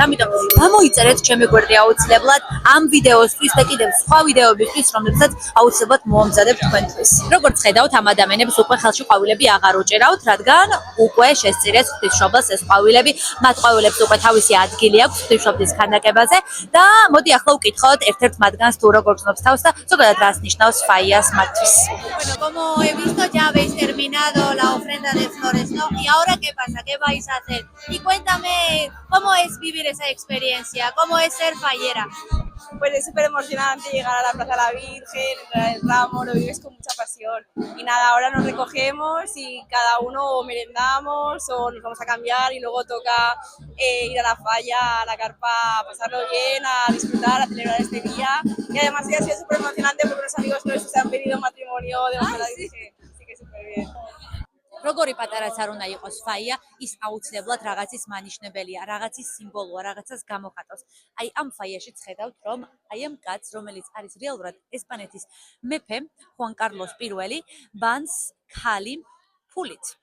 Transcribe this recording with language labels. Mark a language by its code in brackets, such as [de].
[ka] ამიტომ გამოიწერეთ ჩემი გვერდი აუცილებლად ამ ვიდეოსთვის და კიდევ სხვა ვიდეოებისთვის, რომლებსაც აუცილებლად მოვამზადებ თქვენთვის. როგორც ხედავთ, ამ ადამიანებს უკვე ხელში ყვავილები აღარ უჭერავთ, რადგან უკვე შესწირეს ღვთისმშობელს ეს ყვავილები. მათ ყვავილებს უკვე თავისი ადგილი აქვს ღვთისმშობლის ქანდაკებაზე და მოდი ახლა ვკითხოთ ერთ-ერთ მათგანს თუ როგორ გრძნობს თავს და ზოგადად რას ნიშნავს ფაიას მათთვის. [es] Bueno, como he visto ya habéis terminado la ofrenda de flores, ¿no? Y ahora ¿qué pasa? ¿Qué vais a hacer? Y cuéntame cómo es vivir esa experiencia, cómo es ser fallera. Pues es súper emocionante llegar a la Plaza de la Virgen, entrar el ramo, lo vives con mucha pasión. Y nada, ahora nos recogemos y cada uno o merendamos o nos vamos a cambiar y luego toca ir a la falla, a la carpa, a pasarlo bien, a disfrutar, a celebrar este día. Y además ha sido súper emocionante porque unos amigos nuestros han pedido matrimonio de la Virgen, así que súper bien. [ka] როგორი პატარაც არ უნდა იყოს ფაია, ის აუცილებლად რაღაცის მანიშნებელია, რაღაცის სიმბოლოა, რაღაცას გამოხატავს. აი ამ ფაიაში ხედავთ, რომ აი ამ კაცს, რომელიც არის რეალურად ესპანეთის მეფე, ხუან კარლოს პირველი, ბანს ქალი ფულით.